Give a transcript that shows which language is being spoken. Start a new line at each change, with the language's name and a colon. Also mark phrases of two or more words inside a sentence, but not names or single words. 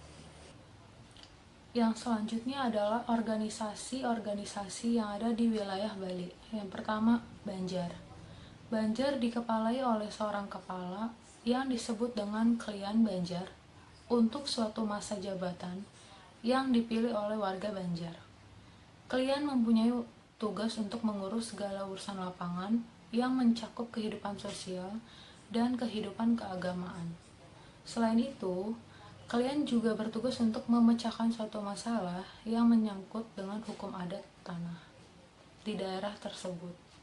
Indonesian: Yang selanjutnya adalah organisasi-organisasi yang ada di wilayah Bali. Yang pertama, Banjar. Banjar dikepalai oleh seorang kepala yang disebut dengan Klian Banjar untuk suatu masa jabatan yang dipilih oleh warga Banjar. Klian mempunyai tugas untuk mengurus segala urusan lapangan yang mencakup kehidupan sosial dan kehidupan keagamaan. Selain itu, kalian juga bertugas untuk memecahkan suatu masalah yang menyangkut dengan hukum adat tanah di daerah tersebut.